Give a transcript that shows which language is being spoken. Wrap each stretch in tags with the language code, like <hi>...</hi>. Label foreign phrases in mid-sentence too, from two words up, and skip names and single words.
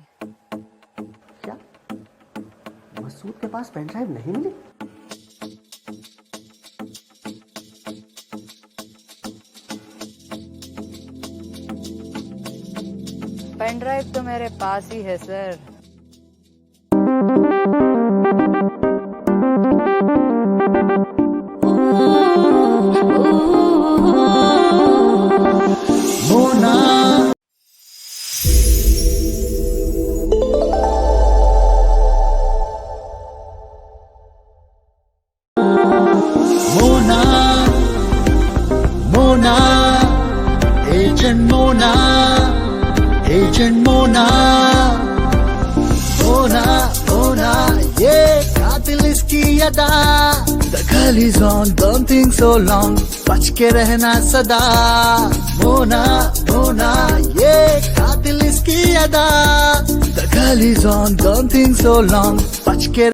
<hi>क्या मसूद के पास पेन ड्राइव नहीं मिली? पेन ड्राइव तो मेरे पास ही है सर। मोना मोना मोना एजेंट मोना, एजेंट मोना। मोना मोना ये कातिल इसकी अदा।</hi> <en>The girl is on, don't think so long,</en> <hi>बच के रहना सदा। मोना मोना ये कातिल इसकी अदा।</hi> <en>The girl is on, don't think so long,</en> <hi>बच के</hi>